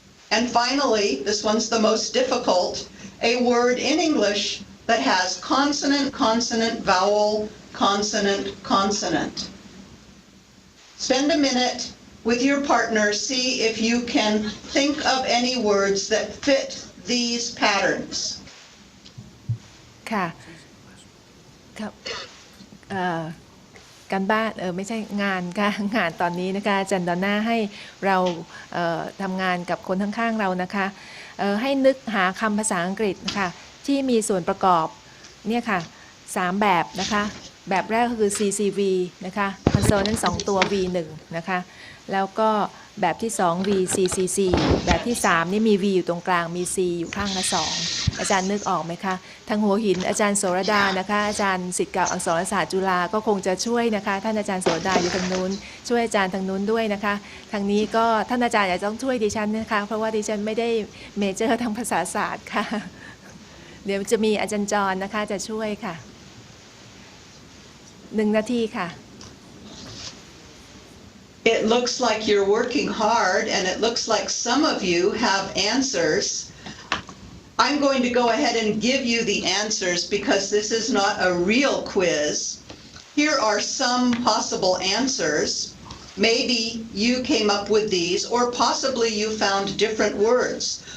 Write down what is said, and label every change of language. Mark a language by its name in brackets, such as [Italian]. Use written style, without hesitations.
[English] And finally, this one's the most difficult, a word in English that has consonant, consonant, vowel, consonant, consonant. Spend a minute with your partner, see if you can think of any words that fit these patterns. [Thai] ค่ะครับการบ้านไม่ใช่งานค่ะงานตอนนี้นะคะอาจารย์ดอนน่าให้เราทำงานกับคนข้างๆเรานะคะให้นึกหาคำภาษาอังกฤษค่ะที่มีส่วนประกอบเนี่ยค่ะ3แบบนะคะแบบแรกก็คือ CCV นะคะ Consonant 2 ตัว V1 นะคะ แล้วก็แบบที่2 VCCC แบบที่3นี่มี V อยู่ตรงกลางมี C อยู่ข้างละ2อาจารย์นึกออกไหมคะทางหัวหินอาจารย์โสรดานะคะอาจารย์ศิษย์เก่าอักษรศาสตร์จุฬาก็คงจะช่วยนะคะท่านอาจารย์โสรดาอยู่ทางนู้นช่วยอาจารย์ทางนู้นด้วยนะคะทางนี้ก็ท่านอาจารย์อาจจะต้องช่วยดิฉันนะคะเพราะว่าดิฉันไม่ได้เมเจอร์ทางภาษาศาสตร์ค่ะเดี๋ยวจะมีอาจารย์จรนะคะจะช่วยค่ะ1 นาทีค่ะ [English] It looks like you're working hard, and it looks like some of you have answers. I'm going to go ahead and give you the answers because this is not a real quiz. Here are some possible answers. Maybe you came up with these, or possibly you found different words.